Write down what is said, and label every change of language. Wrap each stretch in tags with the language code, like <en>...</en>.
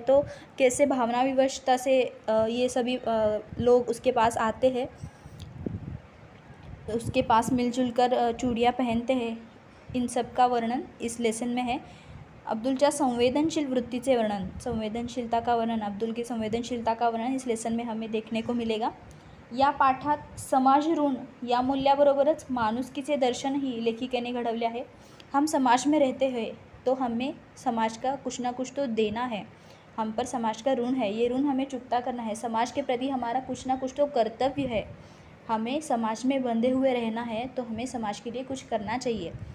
<hi>तो कैसे भावना विवशता से ये सभी लोग उसके पास आते हैं, उसके पास मिलजुल कर चूड़ियाँ पहनते हैं, इन सब का वर्णन इस लेसन में है।</hi> <mr>अब्दुलच्या संवेदनशील वृत्तीचे वर्णन,</mr> <hi>संवेदनशीलता का वर्णन, अब्दुल की संवेदनशीलता का वर्णन इस लेसन में हमें देखने को मिलेगा।</hi> <mr>या पाठात समाज ऋण या मूल्याबरोबरच माणुसकीचे दर्शनही लेखिकेने घडवले आहे।</mr> <hi>हम समाज में रहते हैं तो हमें समाज का कुछ ना कुछ तो देना है, हम पर समाज का ऋण है, ये ऋण हमें चुकता करना है। समाज के प्रति हमारा कुछ ना कुछ तो कर्तव्य है, हमें समाज में बंधे हुए रहना है, तो हमें समाज के लिए कुछ करना चाहिए।</hi>